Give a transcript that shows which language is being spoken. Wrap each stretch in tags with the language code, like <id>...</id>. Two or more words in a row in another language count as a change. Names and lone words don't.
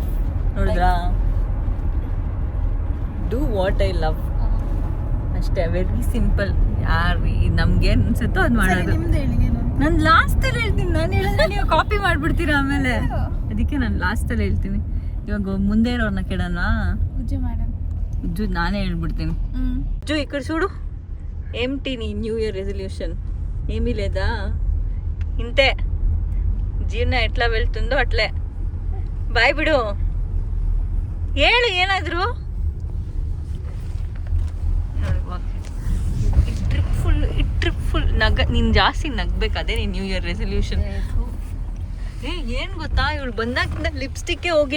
<kn>ನೋಡಿದ್ರಾ,</kn> <en>do what I love</en> <kn>ಅಷ್ಟೇ,</kn> <en>very simple.</en> <kn>ಯಾರು ನಮ್ಗೇನು ಅನ್ಸುತ್ತೋ ಅದು ಮಾಡೋದು. ನಾನು ಲಾಸ್ಟಲ್ಲಿ ಹೇಳ್ತೀನಿ. ನಾನು ಹೇಳಿದ್ರೆ ನೀವು ಕಾಪಿ ಮಾಡ್ಬಿಡ್ತೀರಾ ಆಮೇಲೆ. ಅದಕ್ಕೆ ನಾನು ಲಾಸ್ಟಲ್ಲಿ ಹೇಳ್ತೀನಿ. ಇವಾಗ ಮುಂದೆ ಇರೋರ್ನ ಕೇಳೋಣ. ಪೂಜೆ ಮಾಡೋಣ. ಇಜ್ಜು ನಾನೇ ಹೇಳ್ಬಿಡ್ತೀನಿ. ಇಜ್ಜು ಈ ಕಡೆ</kn> <te>చూడు ఏమిటి నీ</te> <en>new year resolution?</en> <te>ఏమీ లేదా? ఇంతే, ಜೀವನ ಎಟ್లా వెళ్తుందో అట్లే.</te> <kn>ಬಾಯ್ ಬಿಡು, ಹೇಳು ಏನಾದ್ರು. ಈ ಟ್ರಿಪ್ ಫುಲ್ ನೀನು ಜಾಸ್ತಿ ನಗ್ಬೇಕು, ಅದೇ ನೀನು</kn> <en>new year resolution.</en> <kn>ಏನು ಗೊತ್ತಾ, ಇವಳು ಬಂದಾಗಿಂದ ಲಿಪ್ಸ್ಟಿಕ್ಕೇ ಹೋಗಿಲ್ಲ.</kn>